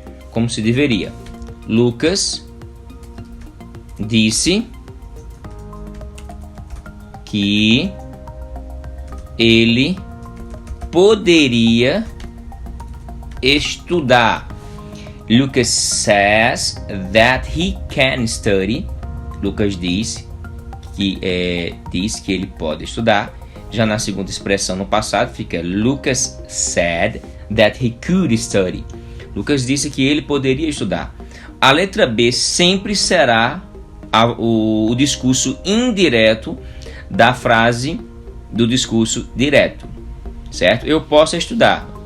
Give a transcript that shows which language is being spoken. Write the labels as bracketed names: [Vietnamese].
[Portuguese] como se deveria. Lucas disse que ele poderia estudar. [English] Lucas says that he can study. [Portuguese] Lucas diz que ele pode estudar. Já na segunda expressão no passado fica [English] Lucas said that he could study. [Portuguese] Lucas disse que ele poderia estudar. A letra B sempre será o discurso indireto da frase do discurso direto, certo? Eu posso estudar.